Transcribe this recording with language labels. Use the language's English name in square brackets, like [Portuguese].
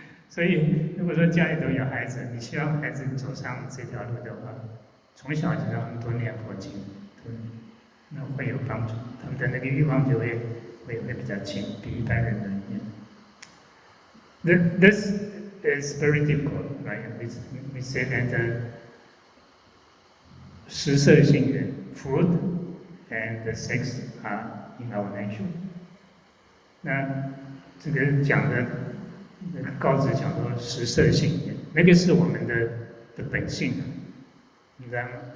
[Chinese] 所以，如果说家里都有孩子，你希望孩子走上这条路的话，从小就让他们多念佛经，那会有帮助，他们的那个欲望就会比较轻，比一般人的念。 [English] This is very difficult, right? We say that [Chinese] 食色性也 [English] food and sex are in our nature. [Chinese] 那这个讲的那个告子讲说食色性也，那个是我们的本性，你知道吗？